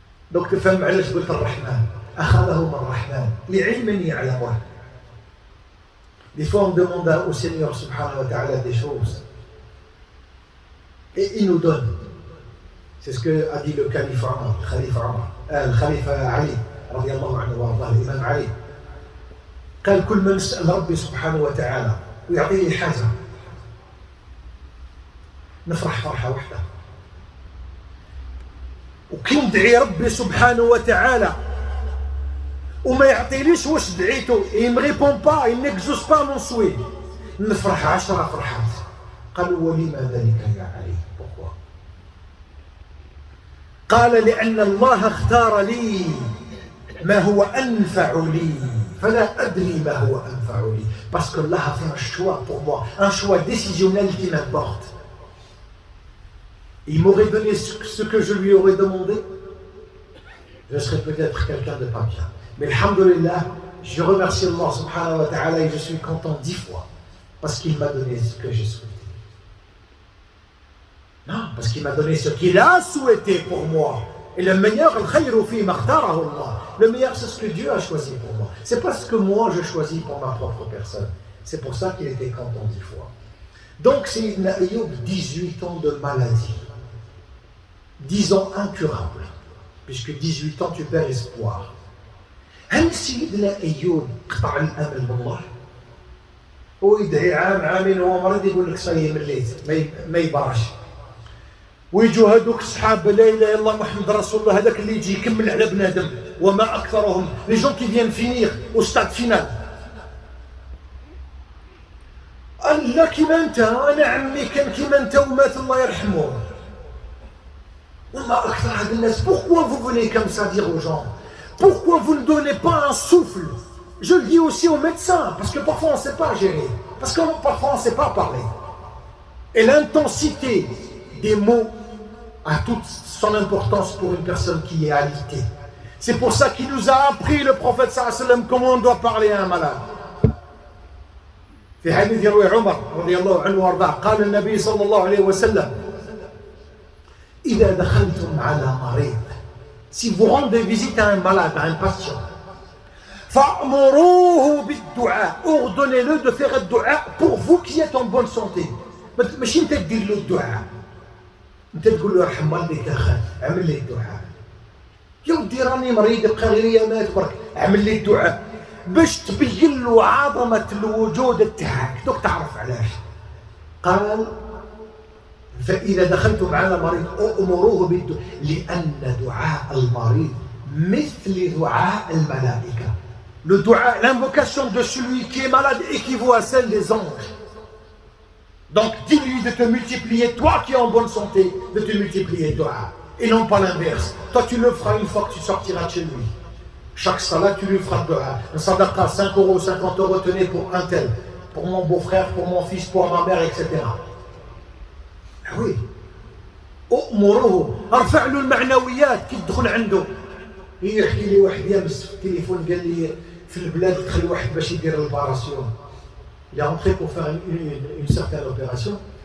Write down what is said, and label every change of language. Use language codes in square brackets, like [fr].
[ar] دوك تفهم علاش قلت الرحمن. أخذهم الرحمن لعلم يعلمه. [fr] Des fois on demande au Seigneur subhanahu wa ta'ala des choses et il nous donne. C'est ce que a dit le calife Omar, le khalife Ali [ar] رضي الله عنه وارضاه الإمام علي. قال كل من يسأل ربي سبحانه وتعالى ويعطيه حاجة نفرح فرحة واحدة. وكي ندعي ربي سبحانه وتعالى وما يعطيليش واش دعيته [fr] il me répond pas, il n'exauce pas mon souhait, [ar] نفرح 10 فرحات. قالوا ولما ذلك يا علي؟ [fr] pourquoi؟ [ar] قال لأن الله اختار لي ما هو أنفع لي فلا أدري ما هو أنفع لي. [fr] Parce que Allah a fait un choix pour moi, un choix décisionnel qui m'importe. Il m'aurait donné ce que je lui aurais demandé, je serais peut-être quelqu'un de pas bien. Mais alhamdulillah, je remercie Allah subhanahu wa ta'ala et je suis content 10 fois parce qu'il m'a donné ce que j'ai souhaité. Non, parce qu'il m'a donné ce qu'il a souhaité pour moi Et le meilleur, le meilleur, c'est ce que Dieu a choisi pour moi. C'est pas ce que moi je choisis pour ma propre personne. C'est pour ça qu'il était content 10 fois. Donc, Sayyidina Ayoub, 18 ans de maladie. 10 ans incurables. Puisque 18 ans, tu perds espoir. [ar] هل سيدنا أيوب قطع الأمل بالله؟ هو يدعي عامين وهو مريض يقول لك صاي مليت ما يبراش. ويجوا هذوك الصحابه لا اله الا الله محمد رسول الله هذاك اللي يجي يكمل على بنادم وما اكثرهم [fr] لي جون كي فيان فينيغ او ستاد فينال. [ar] لا كيما انت انا عمي كان كيما انت ومات الله يرحمه. وما اكثر هاد الناس. [fr] Pourquoi vous venez comme ça dire aux gens? Pourquoi vous ne donnez pas un souffle? Je le dis aussi aux médecins parce que parfois on ne sait pas gérer, parce que parfois on ne sait pas parler. Et l'intensité des mots a toute son importance pour une personne qui est alitée. C'est pour ça qu'il nous a appris, le prophète sallallahu alayhi wa sallam, comment on doit parler à un malade. [ar] في حديث يروي عمر رضي الله عنه وارضاه قال النبي صلى الله عليه وسلم إذا دخلتم على مريض, [fr] si vous rendez visite à un malade, à un patient, [ar] فأمروه بالدعاء, [fr] ordonnez-le de faire le dua pour vous qui êtes en bonne santé. [ar] ماشي انت تدير له الدعاء, انت تقول له يرحم والديك اخي اعمل لي الدعاء. يا ودي راني مريض بقى غير ايامات برك اعمل لي الدعاء باش تبين له عظمه الوجود تاعك. دوك تعرف علاش قال فاذا دخلتم على مريض امروه بالدعاء لان دعاء المريض مثل دعاء الملائكه. [fr] Le dua, l'invocation de celui qui est malade équivaut à celle des anges. Donc dis-lui de te multiplier, toi qui es en bonne santé, de te multiplier dua. Et non pas l'inverse. Toi tu le feras une fois que tu sortiras de chez lui. Chaque salat tu lui feras dua. Un sadaqa, 5 €, 50 €, tenez pour un tel, pour mon beau-frère, pour mon fils, pour ma mère, etc. Ah oui. [ar] أؤمره ارفع له المعنويات كي تدخل عنده. يحكي لي واحد يامس في التليفون قال لي في البلاد دخل واحد باش يدير الباراسيون. [fr] Il est rentré pour faire une certaine opération.